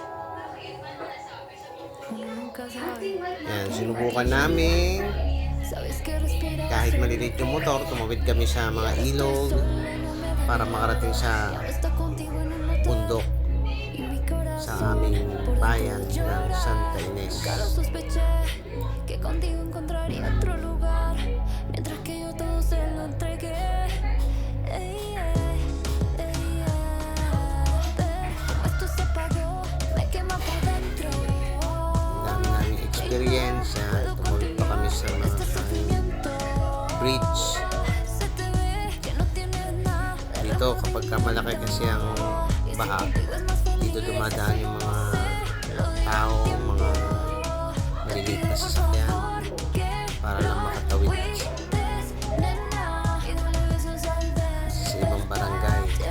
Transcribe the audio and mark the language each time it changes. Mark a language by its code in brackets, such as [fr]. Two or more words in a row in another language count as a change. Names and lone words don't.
[tl] Yan, sinubukan namin. Kahit maliliit yung motor, tumawid kami sa mga ilog para makarating sa bundok sa aming bayan ng Santa Ines. [es] Que contigo encontraría otro lugar, mientras que yo todo se lo entregué. Esto se apagó, me quema por dentro. [tl] Dami namin experience. Tumawid pa kami sa mga bridge. Dito kapag malaki kasi ang baha, dito dumadaan yung mga tao, mga maliliit na sasakyan para lang makatawid sa ibang barangay.